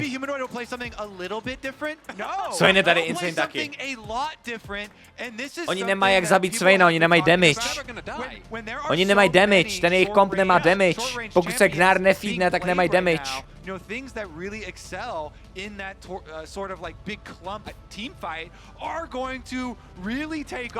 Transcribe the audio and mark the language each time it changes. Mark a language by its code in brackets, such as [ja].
[en] Maybe Humanoid will play something a little bit different. No. [cs] Swain je tady insane taky. [en] A lot different, and this is [cs] Oni nemají jak zabít Swaina, oni nemají damage. Oni nemají damage, ten jejich komp nemá damage. Pokud se Gnar nefeedne, tak nemají damage. [en] You know, things that really excel in that sort of like big clump team fight are going to really take over.